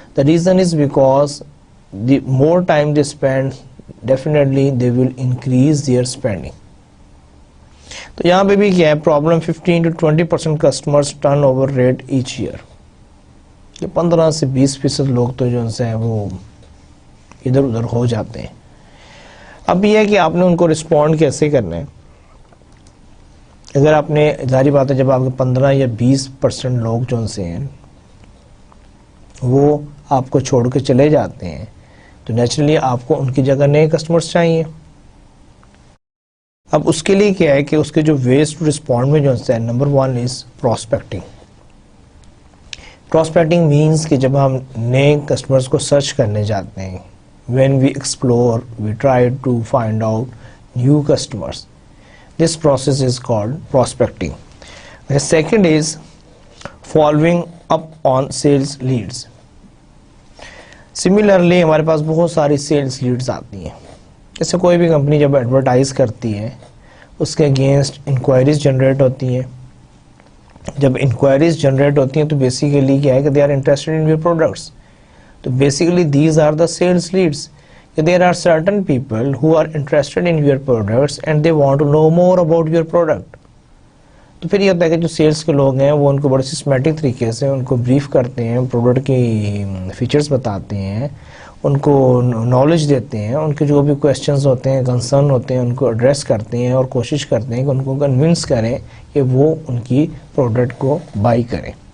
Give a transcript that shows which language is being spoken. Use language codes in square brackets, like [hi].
[en] The reason is because the more time they spend, definitely they will increase their spending. [ur] تو یہاں پہ بھی کیا ہے problem, [en] 15 to 20% customers turnover rate each year. [ur] یہ 15 سے 20% لوگ تو جو ہیں وہ ادھر ادھر ہو جاتے ہیں. اب یہ ہے کہ آپ نے ان کو رسپونڈ کیسے کرنا ہے. اگر آپ نے ظاہری بات ہے جب آپ کے 15 یا 20% لوگ جو سے ہیں وہ آپ کو چھوڑ کے چلے جاتے ہیں تو نیچرلی آپ کو ان کی جگہ نئے کسٹمرز چاہیے. اب اس کے لیے کیا ہے کہ اس کے جو ویز ٹو رسپونڈ میں جو ہے نمبر [en] 1 is prospecting. [ur] پراسپیکٹنگ مینس کہ جب ہم نئے کسٹمرز کو سرچ کرنے جاتے ہیں, [en] when we explore, we try to find out new customers. This process is called prospecting. The second is following up on sales leads. [ur] Similarly ہمارے پاس بہت ساری سیلز لیڈز آتی ہیں. جیسے کوئی بھی کمپنی جب ایڈورٹائز کرتی ہے اس کے اگینسٹ انکوائریز جنریٹ ہوتی ہیں. جب انکوائریز جنریٹ ہوتی ہیں تو بیسیکلی کیا ہے کہ [en] They are interested in your products. تو basically these are the sales leads. There are certain people who are interested in your products and they want to know more about your product. [ur] تو پھر یہ ہوتا ہے کہ جو sales کے لوگ ہیں وہ ان کو بڑے سسٹمیٹک طریقے سے ان کو بریف کرتے ہیں, پروڈکٹ کی فیچرز بتاتے ہیں, ان کو نالج دیتے ہیں, ان کے جو بھی کویسچنز ہوتے ہیں, کنسرن ہوتے ہیں, ان کو ایڈریس کرتے ہیں اور کوشش کرتے ہیں کہ ان کو کنونس کریں کہ وہ ان کی پروڈکٹ کو بائی کریں.